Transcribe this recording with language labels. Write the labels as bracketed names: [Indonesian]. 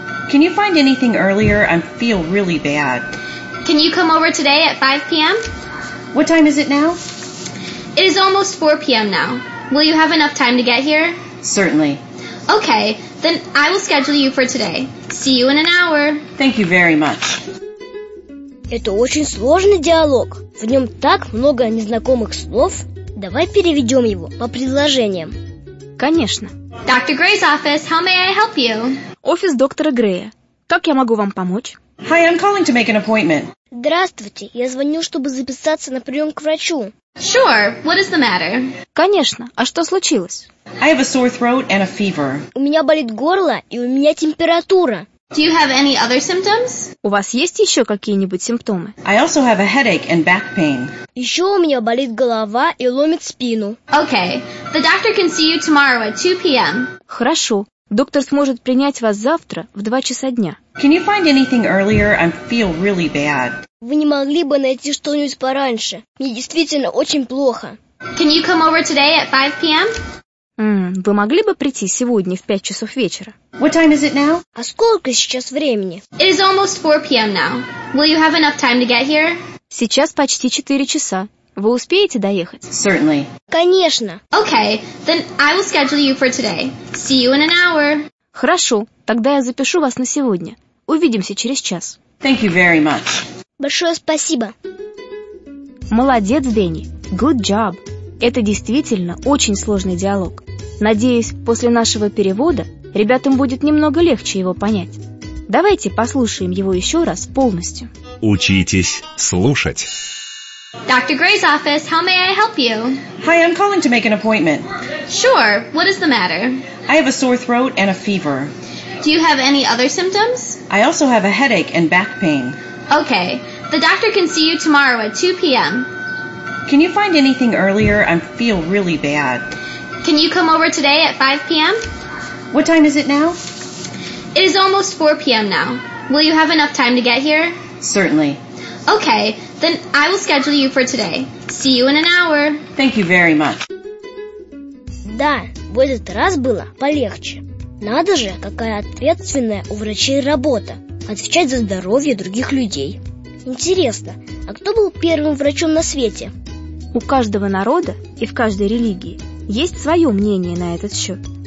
[English] Can you find anything earlier? I feel really bad. Can you come over today at 5 p.m.? What time is it now? It is almost 4 p.m. now. Will you have enough time to get here? Certainly. Okay, then I will schedule you for today. See you in an hour. Thank you very much. [Russian] Это очень сложный диалог. В нем так много незнакомых слов. Давай переведем его по предложениям. Конечно. [English] Dr. Gray's office, how may I help you? [Russian] Офис доктора Грея. Как я могу вам помочь? [English] Hi, I'm calling to make an appointment. [Russian] Здравствуйте, я звоню, чтобы записаться на прием к врачу. [English] Sure, what is the matter? [Russian] Конечно, а что случилось? [English] I have a sore throat and a fever. [Russian] У меня болит горло и у меня температура. [English] Do you have any other symptoms? [Russian] У вас есть еще какие-нибудь симптомы? [English] I also have a headache and back pain. [Russian] Еще у меня болит голова и ломит спину. [English] Okay, the doctor can see you tomorrow at 2 p.m. [Russian] Хорошо, доктор сможет принять вас завтра в 2 часа дня. [English] Can you find anything earlier? I feel really bad. [Russian] Вы не могли бы найти что-нибудь пораньше? Мне действительно очень плохо. [English] Can you come over today at 5 p.m.? [Russian] Вы могли бы прийти сегодня в 5 часов вечера? [English] What time is it now? [Russian] А сколько сейчас времени? [English] It is almost 4 p.m. now. Will you have enough time to get here? [Russian] Сейчас почти 4 часа. Вы успеете доехать? [English] Certainly. [Russian] Конечно. [English] Okay, then I will schedule you for today. See you in an hour. [Russian] Хорошо, тогда я запишу вас на сегодня. Увидимся через час. [English] Thank you very much. [Russian] Большое спасибо. Молодец, Дэнни. [English] Good job. [Russian] Это действительно очень сложный диалог. Надеюсь, после нашего перевода ребятам будет немного легче его понять. Давайте послушаем его еще раз полностью. Учитесь слушать. [English] Dr. Gray's office, how may I help you? Hi, I'm calling to make an appointment. Sure, what is the matter? I have a sore throat and a fever. Do you have any other symptoms? I also have a headache and back pain. Okay, the doctor can see you tomorrow at 2 p.m. Can you find anything earlier? I feel really bad. Can you come over today at 5 p.m.? What time is it now? It is almost 4 p.m. now. Will you have enough time to get here? Certainly. Okay, then I will schedule you for today. See you in an hour. Thank you very much. [Russian] Да, в этот раз было полегче. Надо же, какая ответственная у врачей работа. Отвечать за здоровье других людей. Интересно, а кто был первым врачом на свете? У каждого народа и в каждой религии есть свое мнение на этот счет.